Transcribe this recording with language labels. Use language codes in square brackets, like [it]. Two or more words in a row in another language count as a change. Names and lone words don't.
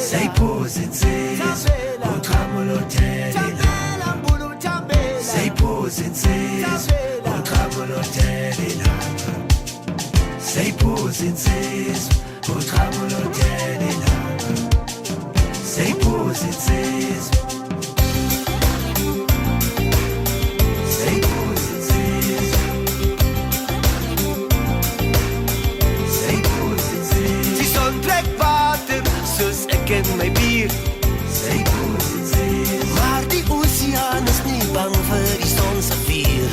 [zu] Sayiphuza insizwa uqhamulo Chamela mbulu chamela Sayiphuza insizwa uqhamulo Sayiphuza insizwa uqhamulo Sayiphuza insizwa [af] Ken my bier Maar die oceaan is nie bang vir die son se vuur